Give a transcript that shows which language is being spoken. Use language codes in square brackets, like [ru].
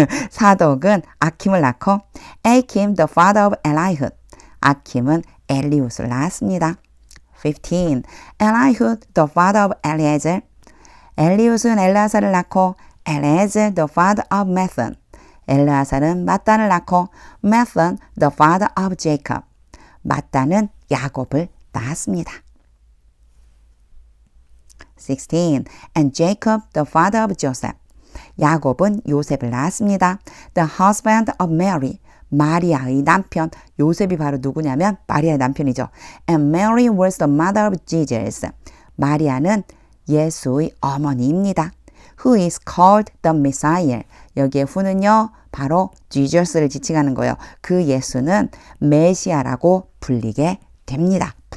[ko] 사독은 아킴을 낳고 [en] Akim the father of Eliud. [ko] 아킴은 엘리웃을 낳았습니다. 15. [en] Eliud the father of Eliezer. [ko] 엘리웃은 엘라사를 낳고 [en] Eliezer the father of Methan. [ko] 엘라사는 마단을 낳고 [en] Methan the father of Jacob. [ko] 마단은 야곱을 낳았습니다. 16. [en] And Jacob the father of Joseph. [ko] 야곱은 요셉을 낳았습니다. [en] The husband of Mary. [ko] 마리아의 남편. 요셉이 바로 누구냐면 마리아의 남편이죠. [en] And Mary was the mother of Jesus. [ko] 마리아는 예수의 어머니입니다. [en] Who is called the Messiah. [ko] 여기에 who는요. 바로 Jesus를 지칭하는 거예요. 그 예수는 메시아라고 불립니다.